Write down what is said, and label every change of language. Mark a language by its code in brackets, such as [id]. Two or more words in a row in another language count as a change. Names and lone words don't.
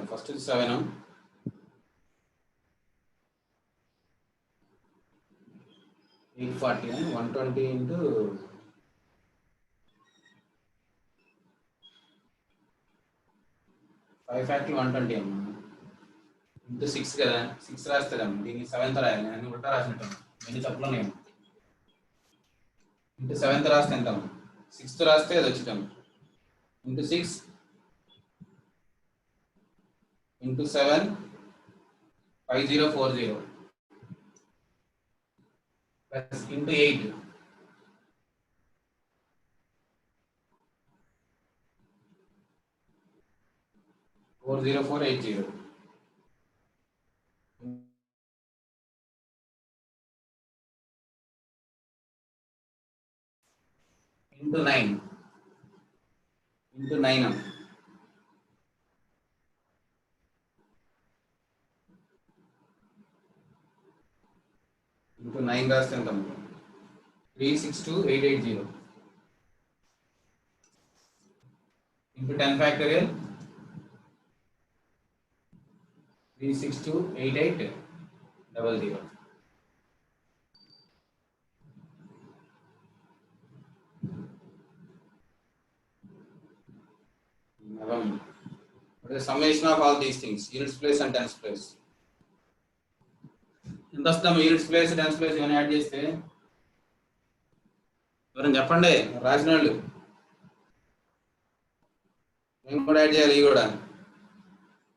[te] ఫస్ట్ 7 840 120 [en] into 5 factorial 120 [te] అమ్మా into 6 కదా. 6 రాస్తాడమ్మ. దీన్ని 7 తో రాయాలి. నేను ఉల్టా రాసినట్టు ఎన్ని తప్పులు ఉన్నాయి. into 7 తో రాస్తే ఎంత? 6 తో రాస్తే అది వచ్చిందమ్మ. [en] into 6 into 7 5040 plus into 8 [te] 40480 [en] into 9 into 9 into 9 [te] రాస్తే ఎంత? [en] 362880 into 10 factorial 3628800. What is the summation of all these things? Units place and tens place. [te] ఎంత వస్తాము? [en] units place tens place [te] ఇవన్నీ యాడ్ చేస్తే ఎవరైనా చెప్పండి. రాసిన వాళ్ళు మేము కూడా యాడ్ చేయాలి. ఇవి కూడా